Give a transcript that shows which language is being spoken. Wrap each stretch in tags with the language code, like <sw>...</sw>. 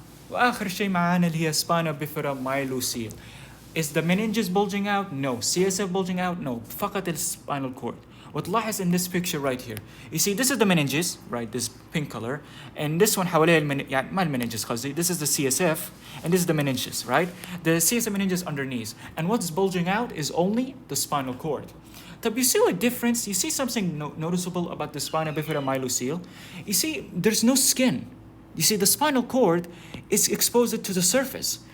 <ar>وآخر شيء معانا اللي هي spina bifida myelocele.</ar> <en>Is the meninges bulging out? No. CSF bulging out? No.</en> <ar>فقط</ar> <en>spinal cord.</en> <ar>وتلاحظ</ar> <en>in this picture right here. You see, this is the meninges, right? This pink color. And this one</en> <ar>حواليه ما المننجز قصدي.</ar> <en>This is the CSF. And this is the meninges, right? The CSF meninges underneath. And what's bulging out is only the spinal cord.</en> <ar>طب</ar> <en>you see a difference? You see something noticeable about the spina bifida myelocele? You see, there's no skin. You see, the spinal cord is exposed to the surface.</en>